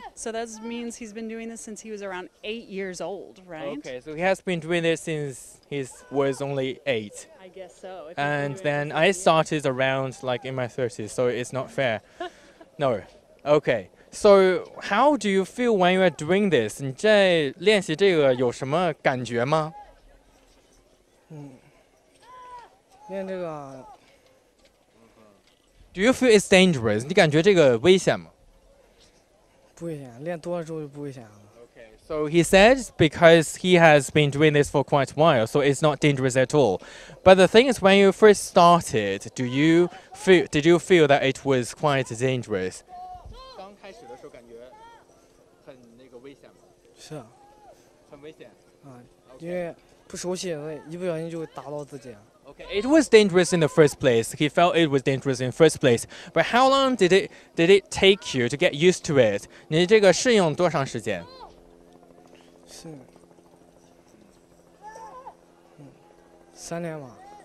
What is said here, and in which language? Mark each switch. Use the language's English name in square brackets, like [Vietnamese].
[English] So that means he's been doing this since he was around 8 years old, right? Okay, so he has been doing this since he was only 8. I guess so. if he's been And doing it then for I 7 years. started around like in my 30s, so it's not fair. No. Okay. So how do you feel when you are doing this? [Chinese] 你在练习这个有什么感觉吗？练这个 [English] Do you feel it's dangerous? [Chinese] 你感觉这个危险吗？不危险，练多了之后就不危险了。 [English] Okay. So he said because he has been doing this for quite a while, so it's not dangerous at all. But the thing is, when you first started, did you feel that it was quite dangerous? [Chinese] 刚开始的时候感觉很那个危险吗？是啊，很危险。因为不熟悉，一不小心就会打到自己。 [English] Okay, it was dangerous in the first place. He felt it was dangerous in the first place. But how long did it take you to get used to it? [Chinese] 你这个适应多长时间？是，3年吧。